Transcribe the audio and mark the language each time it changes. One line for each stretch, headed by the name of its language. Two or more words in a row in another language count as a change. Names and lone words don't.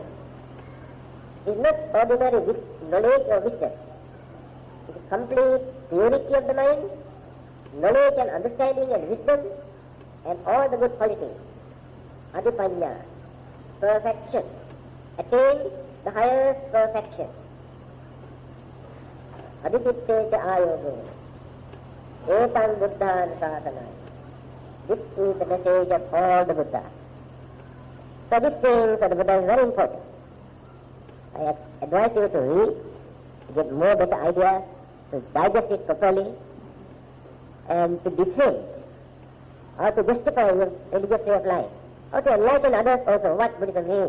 English: It is not ordinary knowledge or wisdom. It is complete purity of the mind, knowledge and understanding and wisdom, and all the good qualities.
Pali: Adipanya, perfection.
English: Attain the highest perfection.
Pali: Adhichitte cha ayogo. Etam buddhan sasanaya.
English: This is the message of all the Buddhas. So these things of the Buddha is very important. I advise you to read, to get more better ideas, to digest it properly, and to defend or to justify your religious way of life, or to enlighten others also what Buddhism is.